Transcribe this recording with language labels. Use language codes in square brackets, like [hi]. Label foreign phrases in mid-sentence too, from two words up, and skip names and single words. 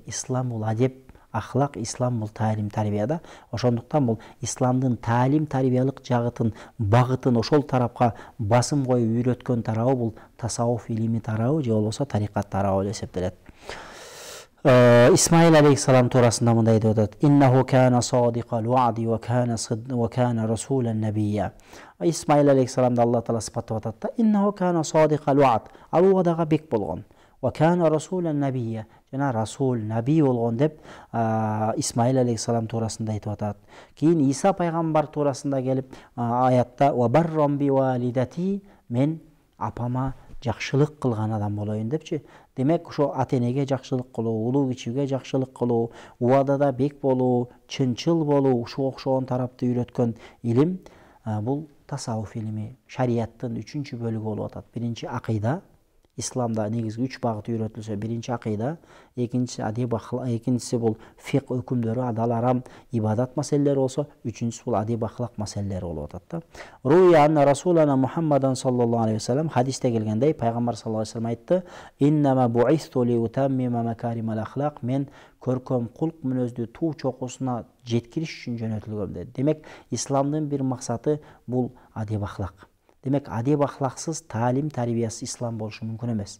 [ky] Ислам бул адеп ахлак, ислам бул таалим тарбияда. Ошондуктан бул исламдын таалим тарбиялык жагытын, багытын ошол тарапка басым коюп үйрөткөн тарабы бул tasavvuf илими тарабы, же болбосо тарикат тарабы деп эсептелет. Исмаил алейхиссалам туурасында мындай деп атат: [ar] "إنه كان صادق الوعد وكان رسولا نبيا." [ky] Исмаил алейхиссаламды Алла Таала сыпаттап атат да: [ar] "إنه كان صادق الوعد." [ky] Ал уадага бек болгон. [ar] "وكان رسولا نبيا." [ky] Жана расул, наби болгон деп Исмаил алейхиссалам туурасында айтып атат. Кийин Иса пайгамбар туурасында келип аятта [ar] "وبرا بوالدتي", [ky] мен апама жакшылык кылган адам болоюн депчи. Демек ошо ата-энеге жакшылык кылуу, улуу кичүүгө жакшылык кылуу, убадада бек болуу, чынчыл болуу, ушуга окшогон тарапты үйрөткөн илим бул tasavvuf илими, шарияттын 3-чү бөлүгү болуп атат. Биринчи акыйда, исламда негизги 3 багыт үйрөтүлсө, биринчи акыйда, экинчиси адеп ахлак, экинчиси бул фик өкүмдөрү, адал арам, ибадат маселелери болсо, үчүнчүсү бул адеп ахлак маселелери болуп атат да. [ar] روي أن رسولنا محمدا صلى الله عليه وسلم, [ky] хадисте келгендей, пайгамбар [ar] صلى الله عليه وسلم [ky] айтты: [ar] "إنما بعثت لأتمم مكارم الأخلاق", [ky] мен көркөм кулк мүнөздү туу чокусуна жеткириш үчүн жөнөтүлгөм деди. Демек исламдын бир максаты бул адеп ахлак. Демек адеп ахлаксыз, таалим тарбиясыз ислам болушу мүмкүн эмес.